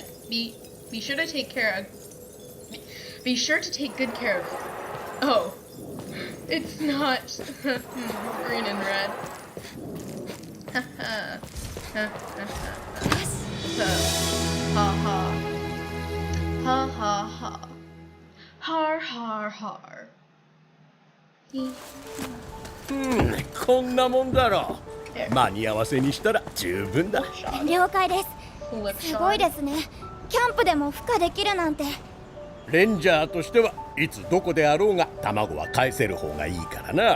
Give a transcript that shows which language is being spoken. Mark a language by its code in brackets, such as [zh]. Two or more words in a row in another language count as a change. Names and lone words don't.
[en] Be sure to take care of. Be sure to take good care of it. Oh, it's not green and red. Ha ha ha ha. Har har har. [ja] こんなもんだろう。間に合わせにしたら十分だ。了解です。すごいですね。キャンプでも孵化できるなんて。レンジャーとしてはいつどこであろうが卵は返せる方がいいからな。